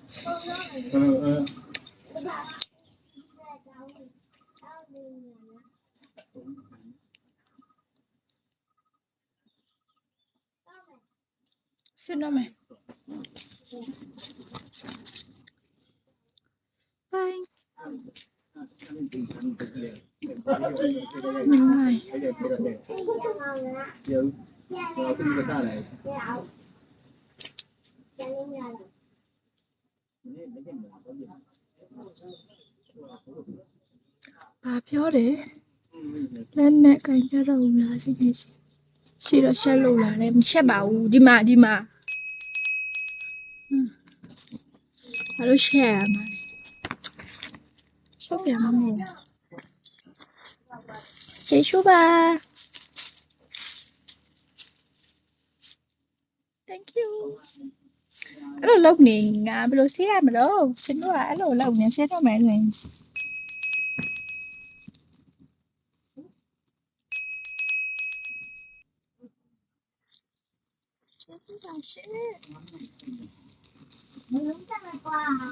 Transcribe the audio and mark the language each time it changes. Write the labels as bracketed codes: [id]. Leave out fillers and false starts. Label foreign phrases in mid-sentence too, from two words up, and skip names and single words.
[zh] 是那没？拜。明白。 [my] ဘာပြောတယ်လက်နဲ့ကင်ကြတော့ဘူးလားဒီနေ့ရှိတော့ရှက်လို့လားလဲမရှက်ပါဘူးဒီမှာ ဘာလို့ရှက်ရမှာလဲရှက်ပြန်မမို့ကျေးဇူးပါ [en] thank you [my] အဲ့လိုလုပ်နေငါဘယ်လိုဆေးရမလို့ရှင်တို့ကအဲ့လိုလုပ်နေဆေးတော့မယ်ဆိုရင် ကျေးဇူးပါရှင်မလုံးကြမှာကွာ